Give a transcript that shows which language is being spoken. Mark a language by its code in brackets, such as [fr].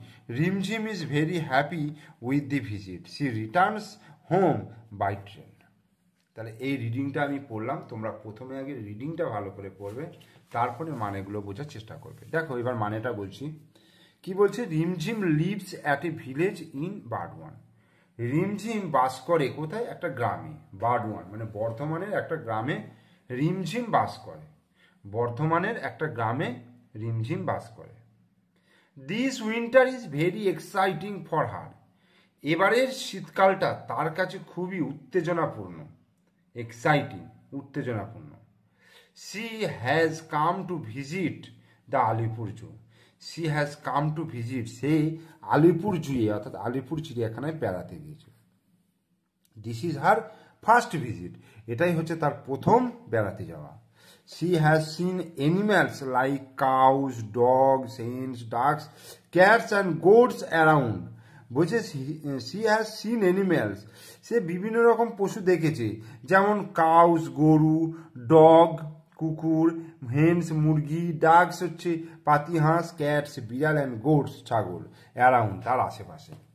[en] Rimjim is very happy with the visit. She returns home by train. [bn] তাহলে এই রিডিংটা আমি পড়লাম, তোমরা প্রথমে আগে রিডিংটা ভালো করে পড়বে, তারপরে মানেগুলো বোঝার চেষ্টা করবে। দেখো, এবার মানেটা বলছি। কি বলছে? [en] Rimjhim lives at a village in Barwan. [bn] রিমঝিম বাস করে কোথায়? একটা গ্রামে। বারওয়ান মানে বর্ধমানের একটা গ্রামে রিমঝিম বাস করে। বর্ধমানের একটা গ্রামে রিমঝিম বাস করে। [en] This winter is very exciting for her. [bn] এবারের শীতকালটা তার কাছে খুবই উত্তেজনাপূর্ণ। [en] Exciting, উত্তেজনাপূর্ণ। She has come to visit the Alipur zoo. She has come to visit, [bn] সে আলিপুর জুয়ে অর্থাৎ আলিপুর চিড়িয়াখানায় বেড়াতে গিয়েছে। [en] this is her first visit, [bn] এটাই হচ্ছে তার প্রথম বেড়াতে যাওয়া। [en] She has seen animals like cows, dogs, hens, ducks, cats and goats around. [bn] বলছে [en] she has seen animals, [bn] সে বিভিন্ন রকম পশু দেখেছে, যেমন কাউস গরু, ডগ কুকুর, হেন্স মুরগি, ডাকস হচ্ছে পাতি হাঁস, ক্যাটস বিড়াল অ্যান্ড গোটস ছাগল, অ্যারাউন্ড তার আশেপাশে।